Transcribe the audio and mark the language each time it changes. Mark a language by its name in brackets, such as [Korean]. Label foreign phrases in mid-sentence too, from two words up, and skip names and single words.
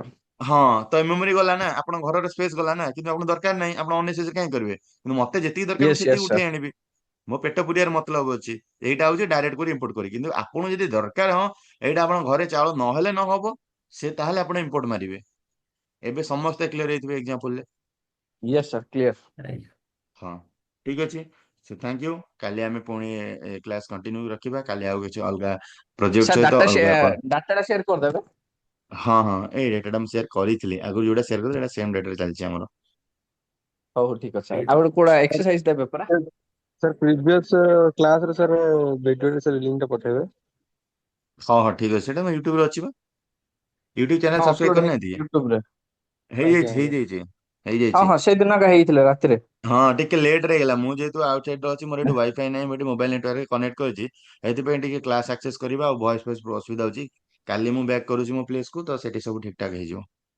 [Odia] ହଁ ତ ମେମୋରି ଗଲା ନା ଆପଣଙ୍କ ଘରର ସ୍ପେସ୍ ଗଲା ନା କିନ୍ତୁ ଆପଣଙ୍କୁ ଦରକାର ନାହିଁ ଆପଣ ଅନେସେସରି କାହିଁ କରିବେ କିନ୍ତୁ ମତେ ଯେତିକି ଦରକାର ମୁଁ ୟେସ୍ ସେତିକି ୟେସ୍ ଉଠେଇ ସାର୍। ଆଣିବି ମୋ ପେଟ ପୁରିବାର ମତଲବ ଅଛି ଏଇଟା ହଉଛି ଡାଇରେକ୍ଟ କରି ଇମ୍ପୋର୍ଟ କରି କିନ୍ତୁ ଆପଣଙ୍କୁ ଯଦି ଦରକାର ହଁ ଏଇଟା ଆପଣଙ୍କ ଘରେ ଚାଉଳ ନହେଲେ ନ ହବ ସେ ତାହେଲେ ଆପଣ ଇମ୍ପୋର୍ଟ ମାରିବେ ଏବେ ସମସ୍ତେ କ୍ଲିୟର ହେଇଥିବେ ଏକ୍ସାମ୍ପଲରେ [English] Yes sir clear. Right. [Odia] ହଁ ଠିକ ଅଛି ସେ [English] thank you [Odia] କାଲି ଆମେ ପୁଣି [English] class continue [Odia] ରଖିବା କାଲି ଆଉ କିଛି ଅଲଗା ପ୍ରୋଜେକ୍ଟ ସାର୍ ସହିତ ଅଲଗା ଡାଟାଟା ସେୟାର କରିଦେବେ। ହଁ ହଁ ଏଇ ଡେଟାଟା ମୁଁ ସେୟାର କରିଥିଲି ଆଗରୁ ଯୋଉଟା ସେୟାର କରିଥିଲି ସେଇଟା ସେମ୍ ଡେଟାରେ ଚାଲିଛି ଆମର ହଉ ଠିକ ଅଛି ସାର୍। ଆଉ ଗୋଟେ କୋଉଟା ଏକ୍ସରସାଇଜ ଦେବେ ପରା? सर [English] previous class [Odia] ରେ ସର ଭିଡିଓ ରେ ସର ଲିଙ୍କ ଟା ପଠେବେ। ହଁ ହଁ ଠିକ ଅଛି ସେଇଟା ମୁଁ ୟୁଟ୍ୟୁବରେ ଅଛି ବା ୟୁଟ୍ୟୁବ ଚ୍ୟାନେଲ ହଁ ସବସ୍କ୍ରାଇବ ଅପଲୋଡ କରିନାହାନ୍ତି ହେଇଛି ୟୁଟ୍ୟୁବ ରେ। ଆଜ୍ଞା ହେଇଯାଇଛି ଆଜ୍ଞା। ହେଇଯାଇଛି ହଁ ହେଇଯାଇଛି ହଁ ସେଇଦିନ ହେଇଥିଲା ରାତିରେ। ହଁ ଟିକେ ଲେଟ୍ ରେ ହେଇଗଲା ମୁଁ ଯେହେତୁ ଆଉଟ ସାଇଡ୍ ଅଛି ମୋର ଏଠି ୱାଇଫାଇ ନାହିଁ ମୁଁ ଏଠି [English] mobile network [Odia] କନେକ୍ଟ କରିଛି ଏଥିପାଇଁ ଟିକେ [English] class access [Odia] କରିବା ଆଉ ଭଏସ ଫଏସ୍ ଅସୁବିଧା ହଉଛି କାଲି ମୁଁ ବ୍ୟାକ୍ କରୁଛି ମୋ ପ୍ଲେସକୁ ତ ସେଠି ସବୁ ଠିକ ଠାକ ହେଇଯିବ